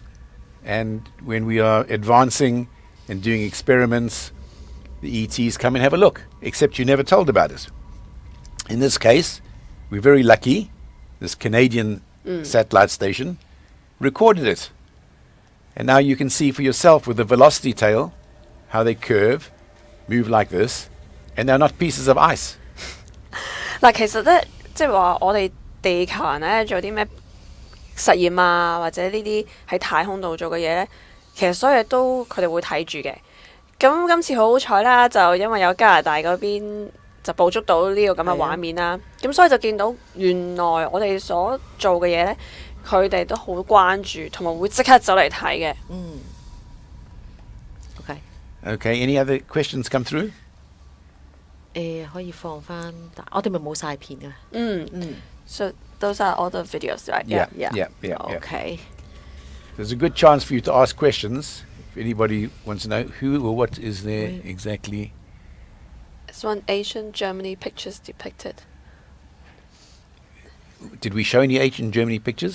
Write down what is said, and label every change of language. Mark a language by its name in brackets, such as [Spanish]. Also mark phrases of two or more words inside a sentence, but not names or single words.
[English] And when we are advancing and doing experiments, the ETs come and have a look, except you're never told about it. In this case, we're very lucky. This Canadian satellite station recorded it. And now you can see for yourself with the velocity tail how they curve, move like this, and they're not pieces of ice. [Cantonese] 嗱，其實咧，即係話我哋地球人咧做啲咩實驗啊，或者呢啲喺太空度做嘅嘢咧，其實所有嘢都佢哋會睇住嘅。咁今次好好彩啦，就因為有加拿大嗰邊就捕捉到呢個咁嘅畫面啦，咁所以就見到原來我哋所做嘅嘢咧，佢哋都好關注，同埋會即刻走嚟睇嘅。 [English] OK。 Okay, any other questions come through? [Cantonese] 可以放翻，我哋咪冇晒片嘅。 [English] So those are all the videos, right? Yeah. OK。 There's a good chance for you to ask questions. If anybody wants to know who or what is there exactly. It's one ancient Germany pictures depicted. Did we show any ancient Germany pictures?